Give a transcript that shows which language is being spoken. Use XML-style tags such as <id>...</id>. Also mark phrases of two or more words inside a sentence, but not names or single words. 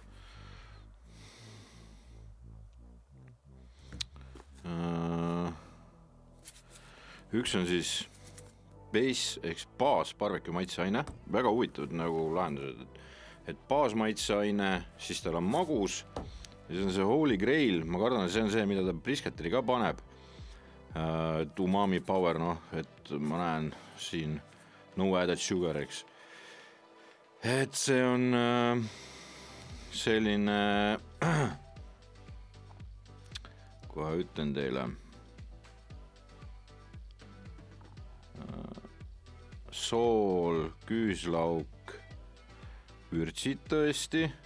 <et>Üks on siis base ehk baas barbecue maitseaine. Väga huvitatud nagu lahendused. Et baas maitseaine, siis tal on magus. Ja see on see</et> <en>Holy Grail.</en> <et>Ma kardan, see on see, mida ta brisketeri ka paneb.</et> <en>Umami power,</en> <et>et ma näen siin</et> <en>no added sugar,</en> <et>eks. Et see on selline, kohe ütlen teile, sool, küüslauk, vürtsid tõesti.</et>